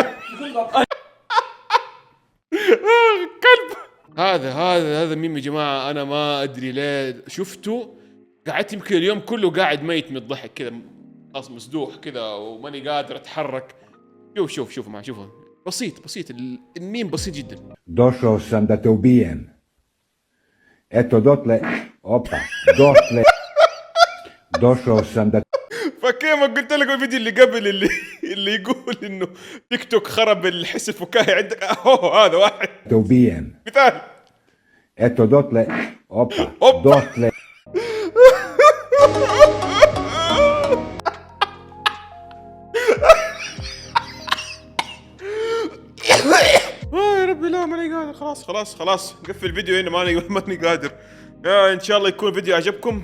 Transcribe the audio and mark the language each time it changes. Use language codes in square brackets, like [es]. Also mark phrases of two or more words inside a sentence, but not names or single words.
[ar] كلب. هذا ميم يا جماعه، انا ما ادري ليه شفته قعدت يمكن اليوم كله قاعد ميت من الضحك كذا، مسدوح كذا وماني قادر اتحرك. شوف معي، شوفوا بسيط الميم بسيط جدا. [sr] Došao sam da te ubijem. Eto dotle, opa, dotle. Došao sam da... [ar] فكيما قلت لكم الفيديو اللي قبل اللي يقول انه تيك توك خرب الحس الفكاهي عندك، هذا واحد. [sr] te ubijem. [ar] مثال. [sr] Eto dotle, opa, dotle. [ar] يا ربي لا ماني قادر. خلاص قفل الفيديو هنا، ماني قادر. ان شاء الله يكون الفيديو عجبكم.